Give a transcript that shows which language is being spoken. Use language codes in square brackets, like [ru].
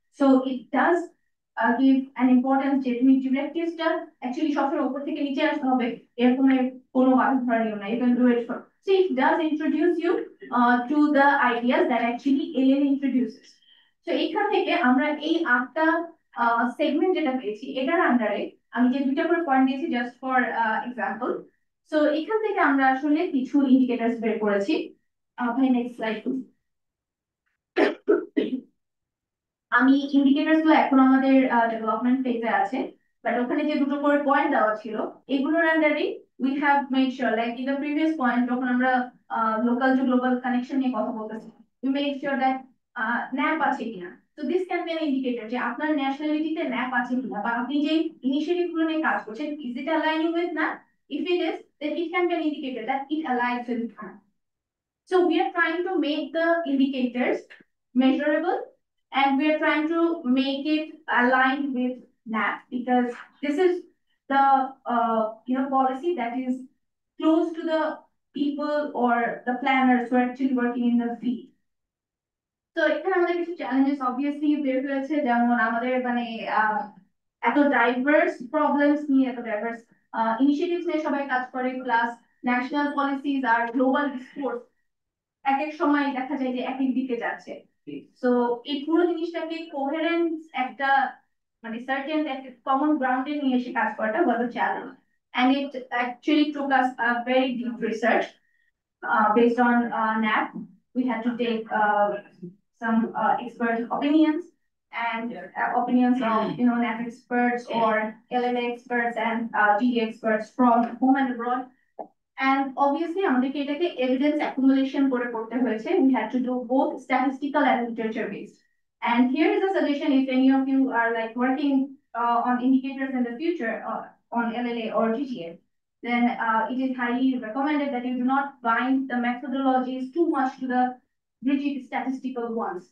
[bn] So it does give an importance যে তুমি ডিরেক্টিভসটা actually সবসময় উপর থেকে নিচে আসতে হবে এরকম কোনো বাধা ধরা নিয়ম না. [en] You can do it for. So it does introduce you to the ideas that actually ALA introduces. [bn] So এখান থেকে আমরা এই 8টা সেগমেন্ট যেটা পেয়েছি এটার আন্ডারে আমি যে দুইটা করে পয়েন্ট দিয়েছি [en] Just for example. [bn] সো এখান থেকে আমরা আসলে কিছু ইন্ডিকেটরস বের করেছি. ভাই [en] Next slide please. [bn] আমি ইন্ডিকেটরস গুলো এখন আমাদের ডেভেলপমেন্ট ফেজে আছে, বাট ওখানে যে দুটো করে পয়েন্ট দেওয়া ছিল এগুলোর আন্ডারে [en] we have made sure, like in the previous point [bn] যখন আমরা লোকাল টু গ্লোবাল কানেকশন নিয়ে কথা বলতেছি, [en] we made sure that [bn] nap আছে কিনা. তো [en] this can be an indicator [bn] যে আপনার ন্যাশনালিটিতে ন্যাপ আছে কিনা, বা আপনি যে ইনিশিয়েটিভ গুলো নিয়ে কাজ করছেন [en] Is it aligning with NAP. If it is, then it can be an indicator that it aligns with NAP. So we are trying to make the indicators measurable, and we are trying to make it aligned with NAP, because this is the policy that is close to the people or the planners who are actually working in the field. [bn] So এখানে আমাদের কিছু challenges obviously বের হয়েছে, যেমন আমাদের মানে এত diverse problems নিয়ে, এত ডাইভার্স ইনিশিয়েটিভস নিয়ে সবাই কাজ করে, প্লাস ন্যাশনাল পলিসিজ আর গ্লোবাল ডিসকোর্স এক এক সময় দেখা যায় যে এক এক দিকে যাচ্ছে. সো এই পুরো জিনিসটাকে কোহেরেন্স একটা মানে সার্টেন একটা কমন গ্রাউন্ডে নিয়ে এসে কাজ করাটা বড় challenge. [en] And it actually took us a very deep research based on NAP. We had to take some expert opinions and opinions of NAP experts or LLA experts and GD experts from home and abroad. [bn] And obviously আমাদেরকে এটাকে evidence accumulation করে করতে হয়েছে. [en] We had to do both statistical and literature based. And here is a suggestion, if any of you are like working on indicators in the future on LLA or GGA, then it is highly recommended that you do not bind the methodologies too much to the rigid statistical ones.